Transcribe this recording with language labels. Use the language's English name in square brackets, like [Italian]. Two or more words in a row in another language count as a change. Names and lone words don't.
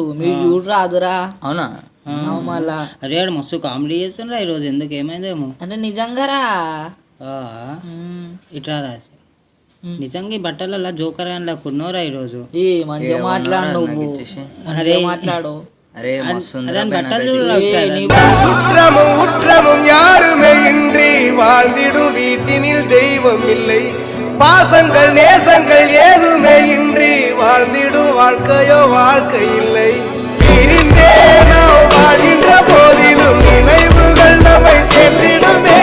[Telugu] మీరు చూడరా అదురా. అవునా? మళ్ళా అరే మస్తు కామెడీ చేస్తుండ్రా ఈరోజు. ఎందుకు ఏమైందేమో. అంటే నిజంగా రా. ఇట్లా రాసి నిజంగా ఈ బట్టలలో జోకర్ అని కున్నోరా ఈరోజు. మంచిగా మాట్లాడు నువ్వు. అరే మాట్లాడు. [Tamil] உற்றமும் உற்றமும் யாருமே இன்றி வாழ்ந்திடும் வீட்டினில் தெய்வம் இல்லை. பாசங்கள் நேசங்கள் ஏதுமே இன்றி வாழ்ந்திடும் வாழ்க்கையோ வாழ்க்கை இல்லை. பிரிந்தே நாம் வாழ்கின்ற போதிலும் நினைவுகள் நம்மை சேர்த்திடுமே.